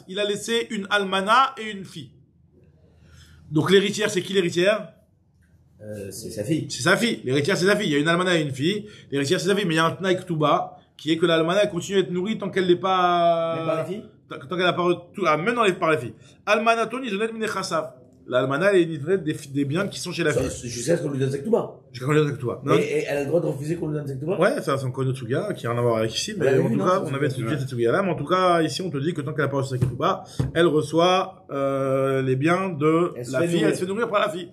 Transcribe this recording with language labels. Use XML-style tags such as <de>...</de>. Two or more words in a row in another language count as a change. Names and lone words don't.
<fr>Il a laissé une almana et une fille. Donc, l'héritière, c'est qui l'héritière? C'est sa fille. C'est sa fille. L'héritière, c'est sa fille. Il y a une almana et une fille. L'héritière, c'est sa fille. Mais il y a un tnaïk tout bas, qui est que l'almana, elle continue à être nourrie tant qu'elle n'est pas... Mais par la fille? Tant qu'elle n'a pas... même par la fille.</fr> <he>Almanaton, izonet minechassav.</he> <fr>L'almana, elle est une des biens qui sont chez la fille. Jusqu'à ce qu'on lui donne Zektouba. Jusqu'à ce qu'on lui donne Zektouba. Et elle a le droit de refuser qu'on lui donne Zektouba? Ouais, ça, c'est encore une autre Tsuga qui a rien à voir avec ici, mais en tout cas, on avait étudié cette Tsuga là, mais en tout cas, ici, on te dit que tant qu'elle n'a pas reçu Zektouba, elle reçoit, les biens de la fille, elle se fait nourrir par la fille.</fr>